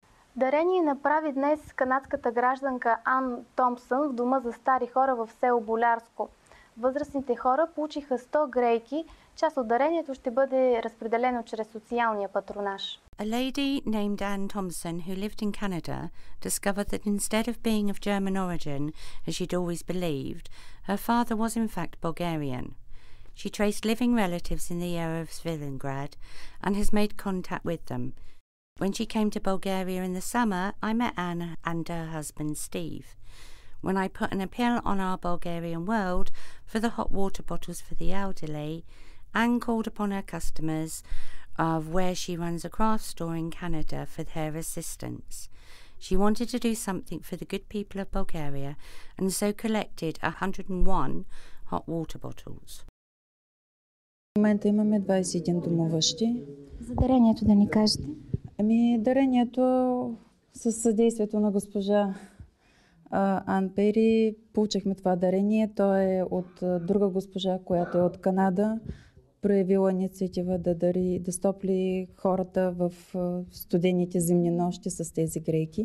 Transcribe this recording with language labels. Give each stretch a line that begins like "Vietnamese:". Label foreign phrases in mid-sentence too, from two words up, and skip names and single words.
Bulgarian: Дарение направи днес канадската гражданка Ан Томпсън в дома за стари хора в село Болярско. Възрастните хора получиха 100 грейки. Част от дарението ще бъде разпределено чрез социалния патронаж.
English: A lady named Anne Thompson, who lived in Canada, discovered that instead of being of German origin, as she'd always believed, her father was in fact Bulgarian. She traced living relatives in the area of Svilengrad and has made contact with them. When she came to Bulgaria in the summer, I met Anne and her husband Steve. When I put an appeal on our Bulgarian World for the hot water bottles for the elderly, Anne called upon her customers of where she runs a craft store in Canada for their assistance. She wanted to do something for the good people of Bulgaria and so collected 101 hot water bottles.
Bulgarian: В момента имаме 21 домуващи. За дарението да ни кажете? Дарението със съдействието на госпожа Ан Пери получихме това дарение. То е от друга госпожа, която е от Канада, проявила инициатива да стопли хората в студените зимни нощи с тези грейки.